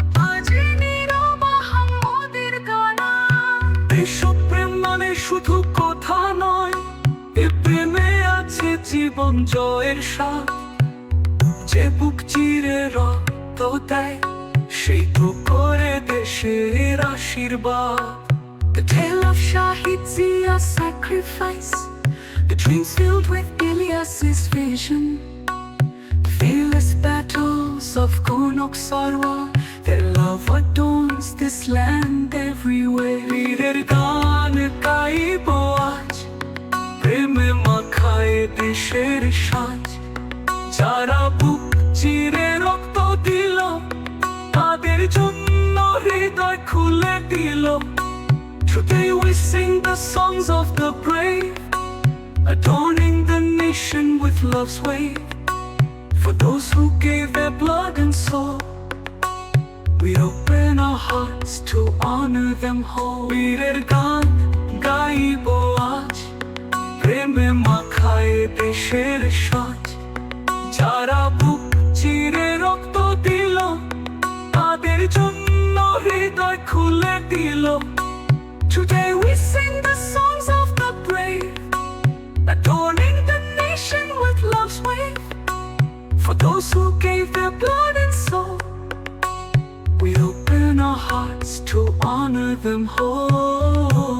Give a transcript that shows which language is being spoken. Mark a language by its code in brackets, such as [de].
[bn] আজ নিরবহামদের গানা, দেশপ্রেম মানে শুধু কথা নয়, এ প্রেমে আছে জীবন জয়ের স্বাদ। যে বুক চিরে রক্ত দেয়, সেই তো করে দেশের আশীর্বাদ। [en] the tale of Shahid Zia's sacrifice, the dreams filled with Ilyas's vision, fearless battles of Konok Sarwa, their love adorns this land everywhere. [bn] বীরের গান গাইব আজ, প্রেমে মাখায় দেশের সাজ, যারা বুক চিরে রক্ত দিল, তাদের জন্য হৃদয় খুলে দিল। [en] Today we sing the songs of the brave, adorning the nation with love's wave. For those who gave their blood and soul, we open our hearts to honor them whole. [bn] বীরের গান গাইব আজ, প্রেমে মাখায় দেশের সাজ, যারা বুক চিরে রক্ত দিল, তাদের জন্য হৃদয় খুলে দিল। [en] Today we sing the songs of the brave, adorning the nation with love's wave. For those who gave their blood and soul, we open our hearts to honor them whole.